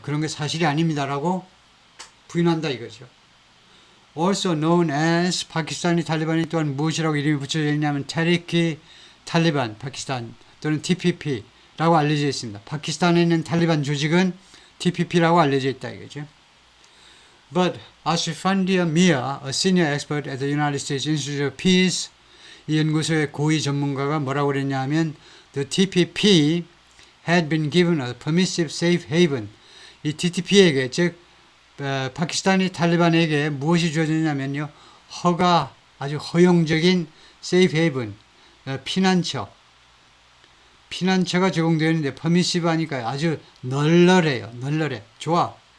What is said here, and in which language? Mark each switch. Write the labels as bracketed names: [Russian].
[Korean] 그런 게 사실이 아닙니다라고 부인한다 이거죠. [English] Also known as [Korean] 파키스탄이 탈리반이 또한 무엇이라고 이름이 붙여져 있냐면 타리키 탈리반 파키스탄 또는 TPP라고 알려져 있습니다. 파키스탄에 있는 탈리반 조직은 TPP라고 알려져 있다 이거죠. [English] But Ashfandia Mia, a senior expert at the United States Institute of Peace, [Korean] 이 연구소의 고위 전문가가 뭐라고 그랬냐 하면 [English] The TPP had been given a permissive safe haven. [Korean] 이 TTP에게 즉 파키스탄이 탈리반에게 무엇이 주어졌냐면요. 아주 허용적인 safe haven, 피난처가 제공되어 있는데 permissive 하니까 아주 널널해. 좋아.